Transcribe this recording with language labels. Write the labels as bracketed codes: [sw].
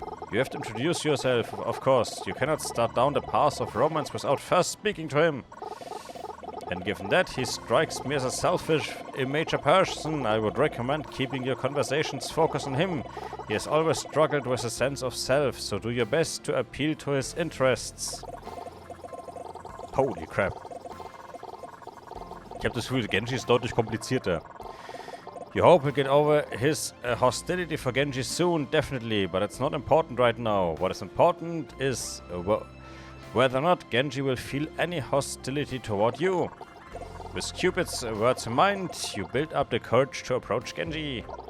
[en] You have to introduce yourself, of course. You cannot start down the path of romance without first speaking to him. And given that he strikes me as a selfish, immature person, I would recommend keeping your conversations focused on him. He has always struggled with a sense of self, so do your best to appeal to his interests. Holy crap. [de] Ich habe das Gefühl, Genji ist deutlich komplizierter. [en] You hope he'll get over his hostility for Genji soon, definitely, but it's not important right now. What is important is whether or not Genji will feel any hostility toward you. With Cupid's words in mind, you build up the courage to approach Genji.